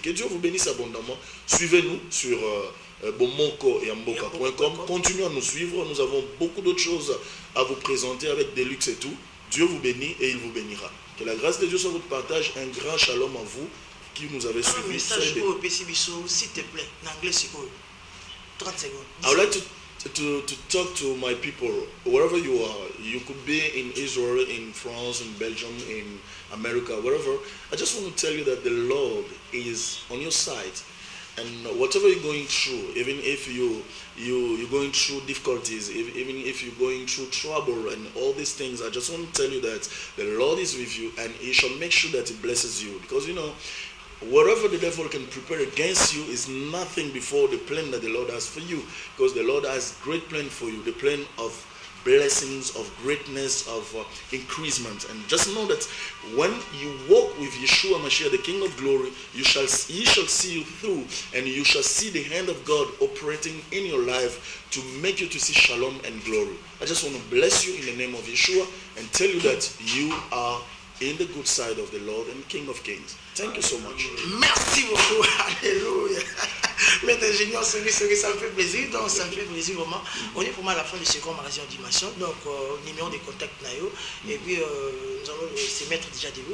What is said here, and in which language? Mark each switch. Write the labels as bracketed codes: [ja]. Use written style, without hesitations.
[fr] Que Dieu vous bénisse abondamment. Suivez-nous sur moko-ya-mboka.com. Continuez à nous suivre. Nous avons beaucoup d'autres choses à vous présenter avec des luxe et tout. Dieu vous bénit et il vous bénira. Que la grâce de Dieu soit votre partage. Un grand shalom à vous qui nous avez suivis. Un message pour PCBiso, s'il te plaît, en anglais, c'est quoi? 30 secondes. [en] I would like to talk to my people wherever you are. You could be in Israel, in France, in Belgium, in America, wherever. I just want to tell you that the Lord is on your side, and whatever you're going through, even if you're going through difficulties, even if you're going through trouble and all these things, I just want to tell you that the Lord is with you, and He shall make sure that He blesses you, because you know, whatever the devil can prepare against you is nothing before the plan that the Lord has for you, because the Lord has great plan for you, the plan of blessings, of greatness, of increasement. And just know that when you walk with Yeshua Mashiach, the King of Glory, He shall see you through, and you shall see the hand of God operating in your life to make you to see shalom and glory. I just want to bless you in the name of Yeshua and tell you that you are in the good side of the Lord and King of Kings. Thank you so much. [fr] Merci beaucoup. Alléluia. Maître ingénieur, ça me fait plaisir. Donc, ça me fait plaisir vraiment. On est vraiment à la fin de ce grand magazine en dimension. Donc, numéro de contact Nayo. Et puis, nous allons se mettre déjà de vous.